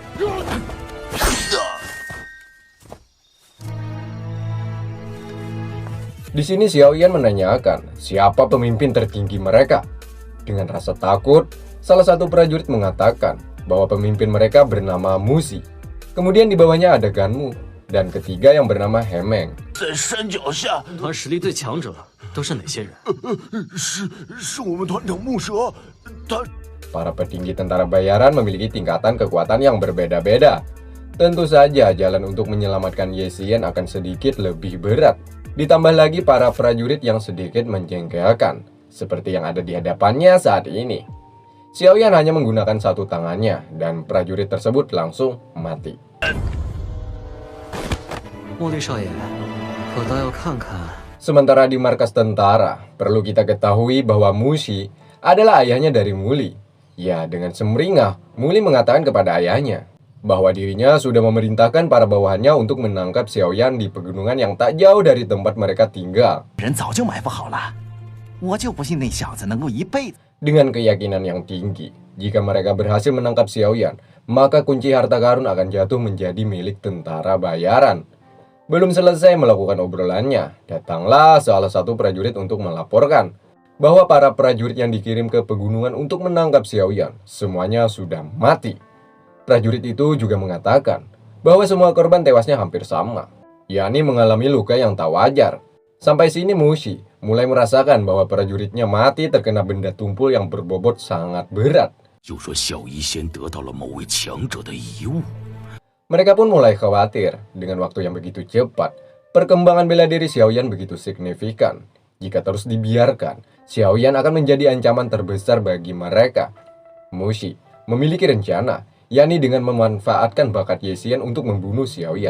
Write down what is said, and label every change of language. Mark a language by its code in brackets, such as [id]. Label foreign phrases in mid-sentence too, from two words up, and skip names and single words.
[id] Di sini Xiaoyan menanyakan siapa pemimpin tertinggi mereka. Dengan rasa takut, salah satu prajurit mengatakan bahwa pemimpin mereka bernama Musi. Kemudian di bawahnya ada Ganmu, dan ketiga yang bernama Hemeng. [zh] 在山脚下，团实力最强者都是哪些人？是我们团长木蛇，他 [id] Para petinggi tentara bayaran memiliki tingkatan kekuatan yang berbeda-beda. Tentu saja jalan untuk menyelamatkan Ye Xian akan sedikit lebih berat. Ditambah lagi para prajurit yang sedikit menjengkelkan, seperti yang ada di hadapannya saat ini. Xiaoyan hanya menggunakan satu tangannya, dan prajurit tersebut langsung mati. [zh] 茉莉少爷，我倒要看看。 [id] Sementara di markas tentara, perlu kita ketahui bahwa Mushi adalah ayahnya dari Muli. Ya, dengan semeringah, Muli mengatakan kepada ayahnya bahwa dirinya sudah memerintahkan para bawahannya untuk menangkap Xiaoyan di pegunungan yang tak jauh dari tempat mereka tinggal. [zh] 人早就埋伏好了，我就不信那小子能够一辈子。 [id] Dengan keyakinan yang tinggi, jika mereka berhasil menangkap Xiaoyan, maka kunci harta karun akan jatuh menjadi milik tentara bayaran. Belum selesai melakukan obrolannya, datanglah salah satu prajurit untuk melaporkan bahwa para prajurit yang dikirim ke pegunungan untuk menangkap Xiaoyan semuanya sudah mati. Prajurit itu juga mengatakan bahwa semua korban tewasnya hampir sama, yakni mengalami luka yang tak wajar. Sampai sini Mushi mulai merasakan bahwa prajuritnya mati terkena benda tumpul yang berbobot sangat berat. [zh] 就说小医仙得到了某位强者的遗物。 [id] Mereka pun mulai khawatir dengan waktu yang begitu cepat. Perkembangan bela diri Xiaoyan begitu signifikan. Jika terus dibiarkan, Xiaoyan akan menjadi ancaman terbesar bagi mereka. Mushi memiliki rencana, yakni dengan memanfaatkan bakat Ye Xian untuk membunuh Xiaoyan.